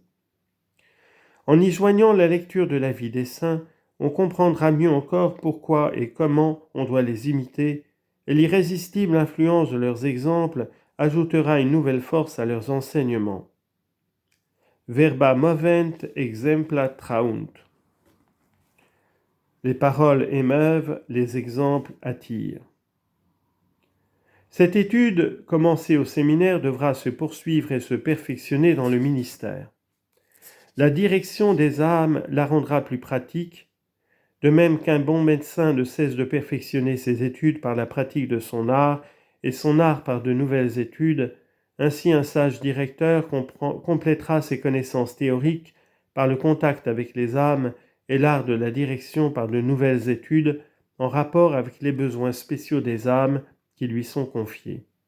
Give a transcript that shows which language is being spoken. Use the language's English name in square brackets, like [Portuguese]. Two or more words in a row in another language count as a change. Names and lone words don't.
[French] En y joignant la lecture de la vie des saints, on comprendra mieux encore pourquoi et comment on doit les imiter, et l'irrésistible influence de leurs exemples ajoutera une nouvelle force à leurs enseignements. [Latin] Verba movent, exempla traunt. [French] Les paroles émeuvent, les exemples attirent. Cette étude, commencée au séminaire, devra se poursuivre et se perfectionner dans le ministère. La direction des âmes la rendra plus pratique, De même qu'un bon médecin ne cesse de perfectionner ses études par la pratique de son art, et son art par de nouvelles études, ainsi un sage directeur complétera ses connaissances théoriques par le contact avec les âmes et l'art de la direction par de nouvelles études en rapport avec les besoins spéciaux des âmes qui lui sont confiés.